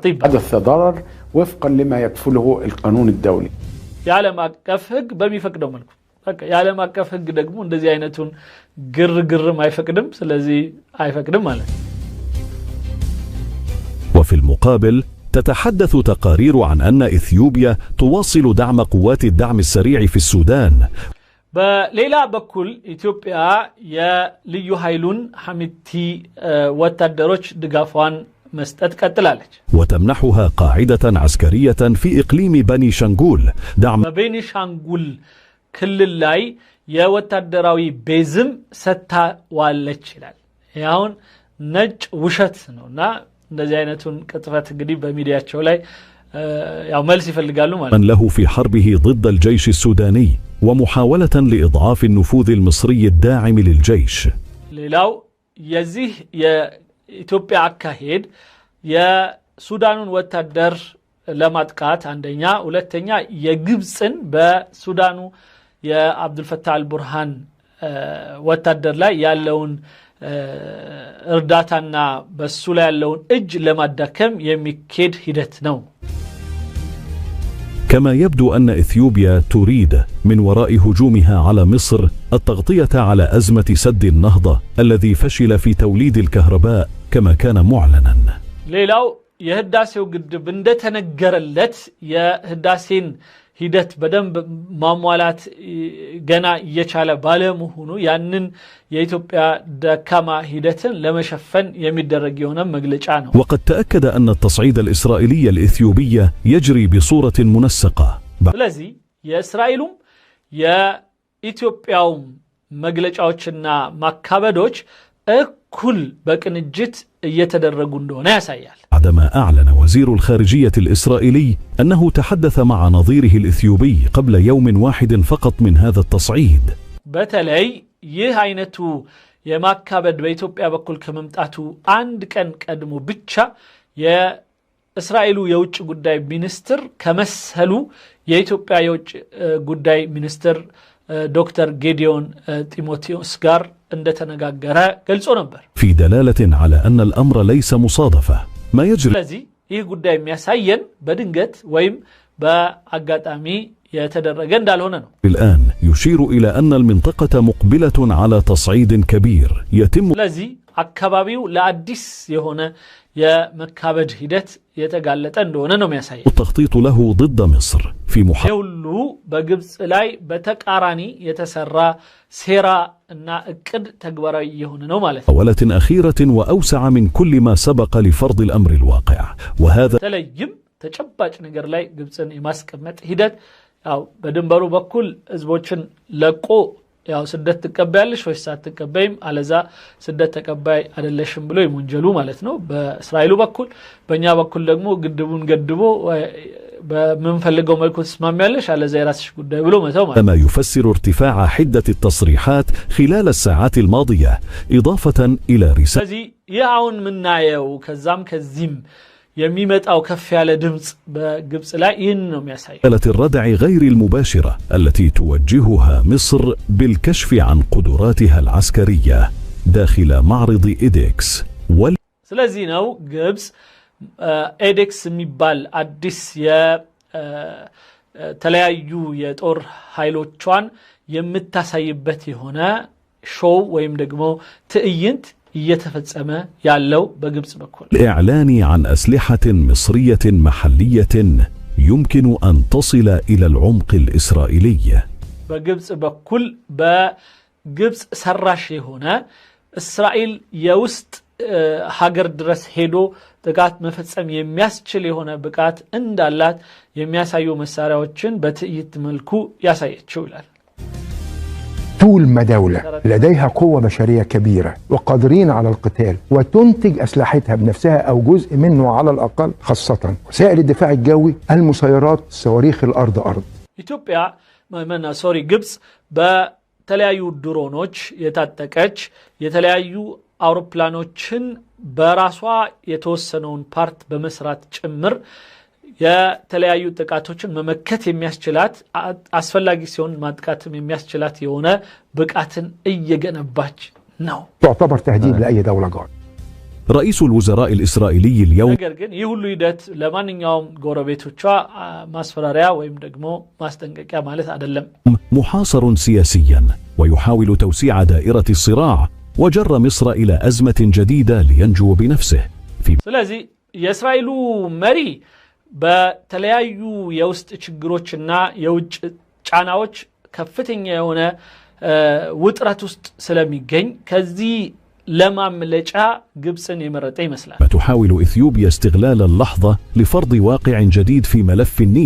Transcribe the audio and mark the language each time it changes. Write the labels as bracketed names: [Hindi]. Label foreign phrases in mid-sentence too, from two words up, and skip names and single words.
[Arabic] حدث ضرر وفقا لما يكفله القانون الدولي [Amharic] የዓለም አቀፍ ህግ በሚፈቅደው መልኩ በቃ የዓለም አቀፍ ህግ ደግሞ እንደዚህ አይነቱን ግርግርም አይፈቅድም ስለዚህ አይፈቅድም ማለት [Arabic] وفي المقابل تتحدث تقارير عن أن إثيوبيا تواصل دعم قوات الدعم السريع في السودان [Amharic] በሌላ በኩል ኢትዮጵያ የልዩ ኃይሉን ሐሚቲ ወታደሮች ድጋፏን መስጠት ቀጥላለች [Arabic] وتمنحها قاعدة عسكرية في إقليم بني شنغول دعم [Amharic] በቤኒሻንጉል ክልል ላይ የወታደራዊ ቤዝም ሰጥታዋለች ይላል ያውን ነጭ ውሸት ነውና እንደዚህ አይነቱን ቅጥፈት እንግዲህ በሚዲያቸው ላይ ያው መልስ ይፈልጋሉ ማለት [Arabic] له في حربه ضد الجيش السوداني ومحاولة لإضعاف النفوذ المصري الداعم للجيش [Amharic] ሌላው የዚህ የኢትዮጵያ አካሄድ የሱዳኑን ወታደር ለማጥቃት አንደኛ ሁለተኛ የግብጽን በሱዳኑ የአብዱልፈታህ አልቡርሃን ወታደር ላይ ያለውን እርዳታና በሱ ላይ ያለውን እጅ ለማዳከም የሚኬድ ሂደት ነው [Arabic] كما يبدو أن إثيوبيا تريد من وراء هجومها على مصر التغطية على أزمة سد النهضة الذي فشل في توليد الكهرباء كما كان معلنا [Amharic] ሌላው የህዳሴው ግድብ እንደተነገረለት የህዳሴን ሂደት በደንብ ማሟላት ገና እየቻለ ባለመሆኑ ያንን የኢትዮጵያ ደካማ ሂደትን ለመሸፈን የሚደረግ የሆነ መግለጫ ነው [Arabic] وقد تأكد أن التصعيد الإسرائيلي الإثيوبي يجري بصورة منسقة [Amharic] ስለዚህ የእስራኤሉም የኢትዮጵያውም መግለጫዎችና ማካበዶች እኩል በቅንጅት እየተደረጉ እንደሆነ ያሳያል። [Arabic] بعدما أعلن وزير الخارجية الإسرائيلي أنه تحدث مع نظيره الإثيوبي قبل يوم واحد فقط من هذا التصعيد. [Amharic] በተለይ ይህ አይነቱ የማካበድ በኢትዮጵያ በኩል ከመምጣቱ አንድ ቀን ቀድሞ ብቻ የእስራኤሉ የውጭ ጉዳይ ሚኒስትር ከመሰሉ የኢትዮጵያ የውጭ ጉዳይ ሚኒስትር ዶክተር ጌዲዮን ጢሞቴዎስ ጋር እንደተነጋገረ ገልጾ ነበር። [Arabic] في دلالة على أن الأمر ليس مصادفة ما يجري. [Amharic] ስለዚህ ይህ ጉዳይ የሚያሳየን በድንገት ወይም በአጋጣሚ የተደረገ እንዳልሆነ ነው። [Arabic] الآن يشير إلى أن المنطقة مقبلة على تصعيد كبير يتم. [Amharic] ስለዚህ አካባቢው ለአዲስ የሆነ የመካበድ ሂደት የተጋለጠ እንደሆነ ነው የሚያሳየው። [Arabic] التخطيط له ضد مصر في [Amharic] ሁሉ በግብጽ ላይ በተቃራኒ የተሰራ ሴራ እና እቅድ ተግባራዊ የሆነ ነው ማለት ነው። [Arabic] محاولة أخيرة وأوسع من كل ما سبق لفرض الأمر الواقع وهذا [Amharic] ተለይም ተጨባጭ ነገር ላይ ግብጽን የማስቀመጥ ሂደት ያው በድንበሩ በኩል ህዝቦችን ለቆ ያው ስደት ተቀባያለሽ ወይስ አትቀበይም አለዛ ስደት ተቀባይ አይደለሽም ብሎ ይሞንጀሉ ማለት ነው በእስራኤሉ በኩል። በእኛ በኩል ደግሞ ግድቡን ገድቦ በመንፈልገው መልኩ ተስማሚያለሽ አለዛ የራስሽ ጉዳይ ብሎ መተው ማለት [Arabic] ما يفسر ارتفاع حدة التصريحات خلال الساعات الماضية إضافة إلى رسالة. [Amharic] ስለዚህ ያውን ምናየው ከዛም ከዚህም የሚመጣው ከፍ ያለ ድምጽ በግብጽ ላይ ይህን ነው የሚያሳየው። [Arabic] الردع غير المباشرة التي توجهها مصر بالكشف عن قدراتها العسكرية داخل معرض إيدكس. [Amharic] ስለዚህ ነው ግብጽ ኤዴክስ የሚባል አዲስ የተለያዩ የጦር ኃይሎቿን የምታሳይበት የሆነ ሾው ወይም ደግሞ ትዕይንት እየተፈጸመ ያለው በግብጽ በኩል። [Arabic] الإعلان عن أسلحة مصرية محلية يمكن أن تصل إلى العمق الإسرائيلي. [Amharic] በግብጽ በኩል በግብጽ ሰራሽ የሆነ እስራኤል የውስጥ ሀገር ድረስ ሄዶ ጥቃት መፈጸም የሚያስችል የሆነ ብቃት እንዳላት የሚያሳዩ መሳሪያዎችን በትዕይንት መልኩ ያሳየችው ይላል። [Arabic] طول ما دولة لديها قوة بشرية كبيرة وقادرين على القتال وتنتج أسلحتها بنفسها أو جزء منه على الأقل خاصة وسائل الدفاع الجوي المسيرات صواريخ الأرض أرض. [Amharic] ኢትዮጵያ ግብጽ በተለያዩ ድሮኖች የታጠቀች የተለያዩ አውሮፕላኖችን በራሷ የተወሰነውን ፓርት በመስራት ጭምር የተለያዩ ጥቃቶችን መመከት የሚያስችላት አስፈላጊ ሲሆን ማጥቃትም የሚያስችላት የሆነ ብቃትን እየገነባች ነው። [Arabic] تعتبر تهديد لأي دولة جار. رئيس الوزراء الإسرائيلي اليوم [Amharic] ነገር ግን ይህ ሁሉ ሂደት ለማንኛውም ጎረቤቶቿ ማስፈራሪያ ወይም ደግሞ ማስጠንቀቂያ ማለት አይደለም። [Arabic] محاصر سياسيا ويحاول توسيع دائرة الصراع وجر مصر إلى أزمة جديدة لينجو بنفسه. [Amharic] ስለዚህ የእስራኤሉ መሪ በተለያዩ የውስጥ ችግሮችና የውጭ ጫናዎች ከፍተኛ የሆነ ውጥረት ውስጥ ስለሚገኝ ከዚህ ለማምለጫ ግብጽን የመረጠ ይመስላል። [Arabic] تحاول إثيوبيا استغلال اللحظة لفرض واقع جديد في ملف النيل.